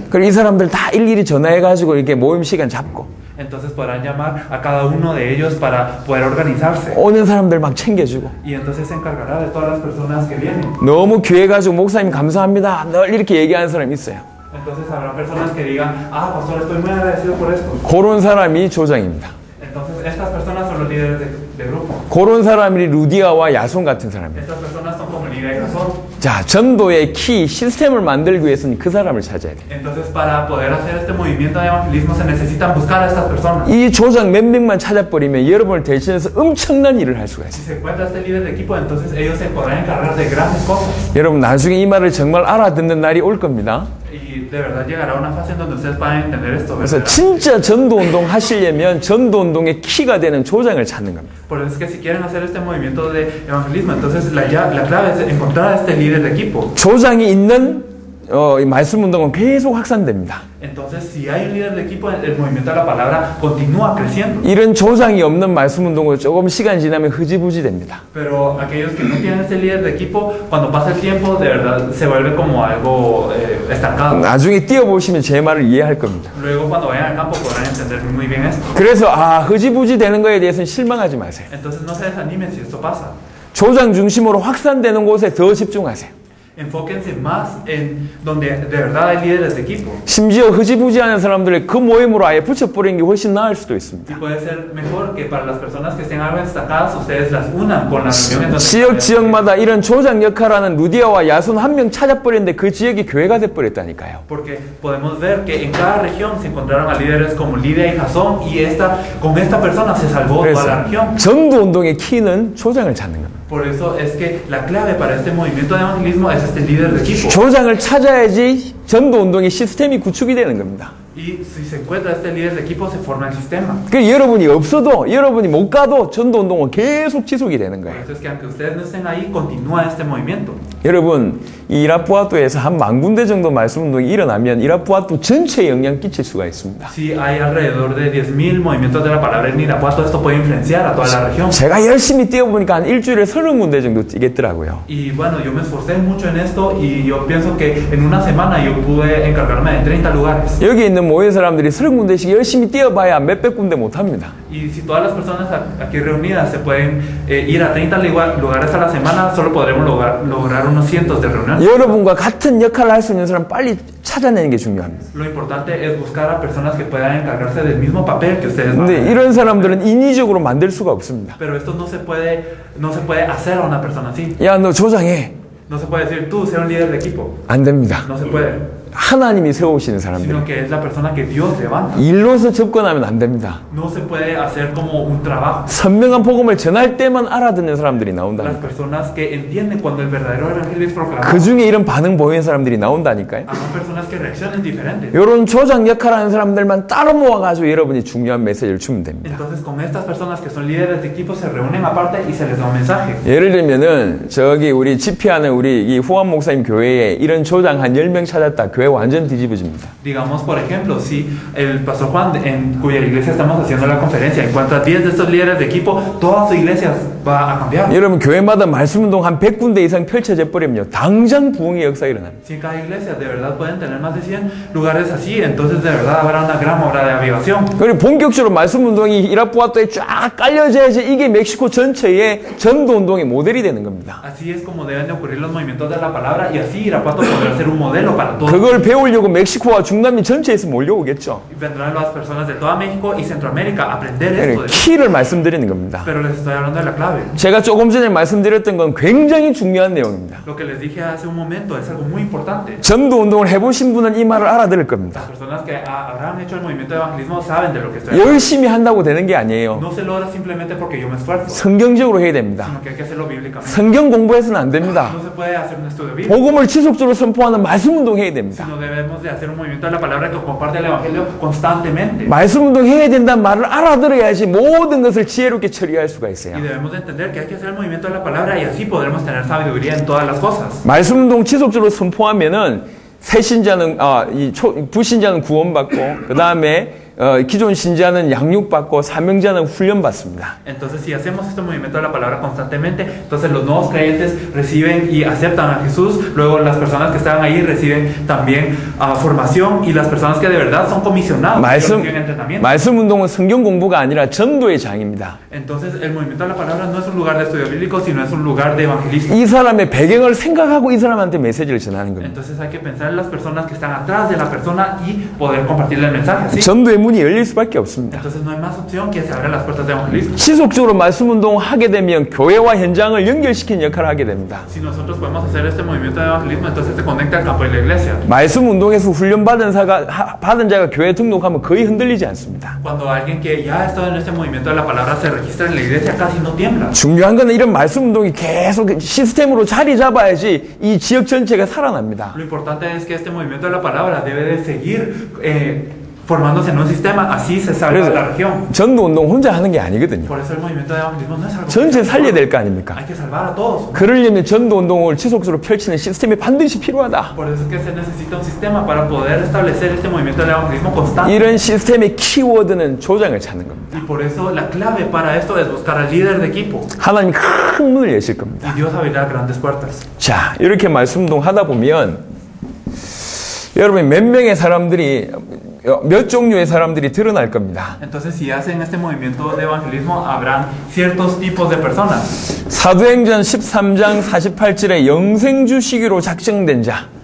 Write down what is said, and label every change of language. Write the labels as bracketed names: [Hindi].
[Korean] 그리고 이 사람들 다 일일이 전화해가지고 이렇게 모임 시간 잡고. [Spanish] Entonces podrán llamar a cada uno de ellos para poder organizarse. [Korean] 오는 사람들 막 챙겨주고. [Spanish] Y entonces se encargará de todas las personas que vienen. [Korean] 너무 귀해가지고 목사님 감사합니다. 늘 이렇게 얘기하는 사람이 있어요. [Spanish] Entonces habrá personas que digan, pastor, estoy muy agradecido por esto. [Korean] 그런 사람이 조장입니다. [Spanish] Entonces estas personas son los líderes de grupo. [Korean] 그런 사람이 루디아와 야손 같은 사람이에요. [Spanish] Estas personas son como Lidia y Jasón. [Korean] 자, 전도의 키, 시스템을 만들기 위해서는 그 사람을 찾아야 돼요. [Spanish] Entonces para poder hacer este movimiento de evangelismo se necesitan buscar a estas personas. [Korean] 이 조장 몇 명만 찾아버리면 여러분을 대신해서 엄청난 일을 할 수가 [Spanish] Si [Korean] 있어요. [Spanish] se encuentra este líder de equipo, entonces ellos se podrán encargar de grandes cosas. [Korean] 여러분 나중에 이 말을 정말 알아듣는 날이 올 겁니다. [Spanish] Y de verdad llegará una fase en donde ustedes puedan entender esto. [Korean] 그래서 [Spanish] ¿verdad? [Korean] 진짜 전도운동 하시려면 전도운동의 키가 되는 조장을 찾는 겁니다. [Spanish] Por eso es que si quieren hacer este movimiento de evangelismo, entonces la clave es encontrar a este líder de equipo. [Korean] 조장이 있는 이 말씀운동은 계속 확산됩니다. [Spanish] Entonces, si hay un líder de equipo, el movimiento de la palabra continúa creciendo. [Korean] 이런 조장이 없는 말씀운동은 조금 시간 지나면 흐지부지 됩니다. [Spanish] Pero aquellos que no tienen este líder de equipo, cuando pasa el tiempo, de verdad se vuelve como algo estancado. [Korean] 나중에 뛰어보시면 제 말을 이해할 겁니다. [Spanish] Luego, cuando vayan al campo, podrán entender muy bien esto. [Korean] 그래서 흐지부지 되는 거에 대해서는 실망하지 마세요. [Spanish] Entonces, no se desanimen si esto pasa. [Korean] 조장 중심으로 확산되는 곳에 더 집중하세요. [Spanish] Enfóquense más en donde de verdad hay líderes de equipo. [Korean] 심지어 흐지부지하는 사람들을 그 모임으로 아예 붙여버리는 게 훨씬 나을 수도 있습니다. [Spanish] Y puede ser mejor que para las personas que estén algo destacadas, ustedes las unan con la reunión. [Korean] 지역마다 이런 조장 역할하는 루디아와 야손 한 명 찾아버렸는데 그 지역이 교회가 돼버렸다니까요. [Spanish] Porque podemos ver que en cada región se encontraron a líderes como Lidia y Jasón y con esta persona se salvó toda la región. [Korean] 전도운동의 키는 조장을 찾는 겁니다. [Spanish] Por eso es que la clave para este movimiento de evangelismo es este líder de equipo. [Korean] 조장을 찾아야지 전도운동의 시스템이 구축이 되는 겁니다. [Spanish] Y si se encuentra este líder de equipo, se forma el sistema. [Korean] 그 여러분이 없어도 여러분이 못 가도 전도운동은 계속 지속이 되는 [Spanish] Por [Korean] 거예요. [Spanish] eso es que aunque ustedes no estén ahí, continúa este movimiento. [Korean] 여러분 이 이라푸아토에서 한 10,000군데 정도 말씀운동이 일어나면 이라푸아토 전체에 영향 끼칠 수가 있습니다. [Spanish] Si hay alrededor de 10,000 movimientos de la palabra en Irapuato, esto puede influenciar a toda la región. [Korean] 제가 열심히 뛰어보니까 한 일주일에 30군데 정도 뛰겠더라고요. [Spanish] Y bueno, yo me esforcé mucho en esto y yo pienso que en una semana yo pude encargarme de 30 lugares. [Korean] 여기 있는 모인 사람들이 30군데씩 열심히 뛰어봐야 몇백 군데 못합니다. [Spanish] Y si todas las personas aquí reunidas se pueden ir a 30 lugares a la semana, solo podremos lograr unos cientos de reuniones. [Korean] 여러분과 같은 역할을 할 수 있는 사람 빨리 찾아내는 게 중요합니다. [Spanish] Lo importante es buscar a personas que puedan encargarse del mismo papel que ustedes van a [Korean] 근데 [Spanish] hacer. [Korean] 이런 사람들은 인위적으로 만들 수가 없습니다. [Spanish] Pero esto no se puede hacer a una persona así. [Korean] 야, 너 조장해. [Spanish] No se puede decir tú, sé un líder de equipo. [Korean] 안 됩니다. [Spanish] No se puede. [Korean] 하나님이 세우시는 사람들. [Spanish] sino que es la persona que Dios levanta. [Korean] 일로서 접근하면 안 됩니다. [Spanish] No se puede hacer como un trabajo. [Korean] 선명한 복음을 전할 때만 알아듣는 사람들이 [Spanish] Las [Korean] 나온다니까요. [Spanish] personas que entienden cuando el verdadero evangelio es proclamado. [Korean] 그 중에 이런 반응 보이는 사람들이 나온다니까요. [Spanish] Habrá personas que reaccionen diferentes. [Korean] 이런 조장 역할하는 사람들만 따로 모아가지고 여러분이 중요한 메시지를 주면 됩니다. [Spanish] Entonces con estas personas que son líderes de equipo se reúnen aparte y se les da un mensaje. [Korean] 예를 들면은 저기 우리 집회하는 우리 이 후원 목사님 교회에 이런 조장 한 10명 찾았다. 교회 완전 뒤집어집니다. [Spanish] Digamos, por ejemplo, si el pastor Juan, en cuya iglesia estamos haciendo la conferencia, encuentra 10 de estos líderes de equipo, toda su iglesia va a cambiar. [Korean] 여러분 교회마다 말씀운동 한 100군데 이상 펼쳐져 버리면요. 당장 부흥의 역사가 일어납니다. [Spanish] Si en cada iglesia de verdad pueden tener más de 100 lugares así, entonces de verdad habrá una gran obra de avivación. [Korean] 그리고 본격적으로 말씀운동이 이라푸아토에 쫙 깔려져야지 이게 멕시코 전체의 전도운동의 모델이 되는 겁니다. [Spanish] Así es como deben de ocurrir los movimientos de la palabra y así Irapuato podrá ser un modelo para todos. [Korean] 그걸 배우려고 멕시코와 중남미 전체에서 몰려오겠죠. [Spanish] Y vendrán las personas de toda México y Centroamérica a aprender esto. [Korean] 키를 말씀드리는 겁니다. [Spanish] Pero les estoy hablando de la clave. [Korean] 제가 조금 전에 말씀드렸던 건 굉장히 중요한 내용입니다. [Spanish] Lo que les dije hace un momento es algo muy importante. [Korean] 전도운동을 해보신 분은 이 말을 알아들을 겁니다. [Spanish] Las personas que habrán hecho el movimiento de evangelismo saben de lo que estoy hablando. [Korean] 열심히 한다고 되는 게 아니에요. [Spanish] No se logra simplemente porque yo me esfuerzo, [Korean] 성경적으로 해야 됩니다. [Spanish] sino que hay que hacerlo bíblicamente. [Korean] 성경 공부해서는 안 됩니다. [Spanish] No se puede hacer un estudio bíblico, [Korean] 복음을 지속적으로 선포하는 말씀운동 해야 됩니다. [Spanish] sino debemos de hacer un movimiento de la palabra que comparte el evangelio constantemente. [Korean] 말씀운동 해야 된다는 말을 알아들어야지 모든 것을 지혜롭게 처리할 수가 있어요. [Spanish] Y debemos de entender que hay que hacer el movimiento de la palabra y así podremos tener sabiduría en todas las cosas. [Korean] 말씀운동 지속적으로 선포하면은 새 신자는 부신자는 구원받고 그 다음에 기존 신자는 양육받고 사명자는 훈련받습니다. [Spanish] Entonces, si hacemos este movimiento de la palabra constantemente, entonces los nuevos creyentes reciben y aceptan a Jesús. Luego, las personas que estaban ahí reciben también formación y las personas que de verdad son comisionados reciben entrenamiento. [Korean] 말씀 운동은 성경 공부가 아니라 전도의 장입니다. [Spanish] Entonces, el movimiento de la palabra no es un lugar de estudio bíblico, sino es un lugar de evangelismo. [Korean] 이 사람의 배경을 생각하고 이 사람한테 메시지를 전하는 겁니다. [Spanish] Entonces, hay que pensar en las personas que están atrás de la persona y poder compartirle el mensaje. ¿Sí? [Korean] 전도의 문이 열릴 수밖에 없습니다. [Spanish] Entonces, no hay más opción que se abran las puertas de evangelismo. [Korean] 지속적으로 말씀 운동을 하게 되면 교회와 현장을 연결시키는 역할을 하게 됩니다. [Spanish] Si nosotros podemos hacer este movimiento de evangelismo, entonces se conecta al campo y la iglesia. [Korean] 말씀 운동에서 훈련받은 자가 교회에 등록하면 거의 흔들리지 않습니다. [Spanish] Cuando alguien que ya ha estado en este movimiento de la palabra se registra en la iglesia, casi no tiembla. [Korean] 중요한 건 이런 말씀 운동이 계속 시스템으로 자리 잡아야지 이 지역 전체가 살아납니다. [Spanish] Lo importante es que este movimiento de la palabra debe de seguir formándose en un sistema, así se salva la región. [Korean] 전도 운동 혼자 하는 게 아니거든요. [Spanish] Por eso el movimiento de evangelismo no es algo [Korean] 전체 살려야 될 거 아닙니까? [Spanish] hay que salvar a todos. [Korean] 그러려면 전도 운동을 지속적으로 펼치는 시스템이 반드시 필요하다. [Spanish] Por eso es que se necesita un sistema para poder establecer este movimiento de evangelismo constante. [Korean] 이런 시스템의 키워드는 조장을 찾는 겁니다. [Spanish] Y por eso la clave para esto es buscar al líder de equipo. [Korean] 하나님 큰 문을 여실 겁니다. [Spanish] Y Dios abrirá grandes puertas. [Korean] 자, 이렇게 말씀 운동 하다 보면 여러분 몇 명의 사람들이 몇 종류의 사람들이 드러날 겁니다. [Spanish] Entonces, si hacen este movimiento de evangelismo, habrán ciertos tipos de personas. [Korean] 사도행전 13장 48절에 영생주 시기로 작정된 자.